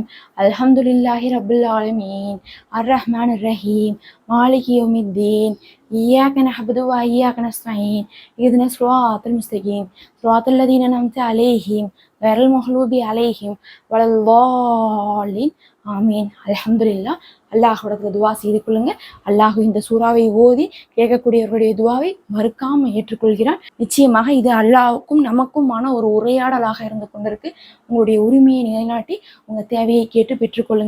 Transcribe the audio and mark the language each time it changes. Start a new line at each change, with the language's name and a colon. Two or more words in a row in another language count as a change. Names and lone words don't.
Arabic: الحمد لله رب العالمين الرحمن الرحيم مالك يوم الدين إياك نعبد وإياك نستعين اهدنا الصراط المستقيم صراط الذين أنعمت عليهم غير المغضوب عليهم ولا الضالين ஆமீன்.
Tamil: அல்ஹம்துலில்லாஹ். அல்லாஹ்விடத்துல துவா செய்து கொள்ளுங்க. அல்லாஹ் இந்த சூறாவை ஓதி கேட்கக்கூடியவர்களுடைய துவாவை மறுக்காம ஏற்றுக்கொள்கிறான். நிச்சயமாக இது அல்லாஹ்வுக்கும் நமக்குமான ஒரு உரையாடலாக இருந்து கொண்டிருக்கு. உங்களுடைய உரிமையை நிலைநாட்டி உங்க தேவையை கேட்டு பெற்றுக்கொள்ளுங்க.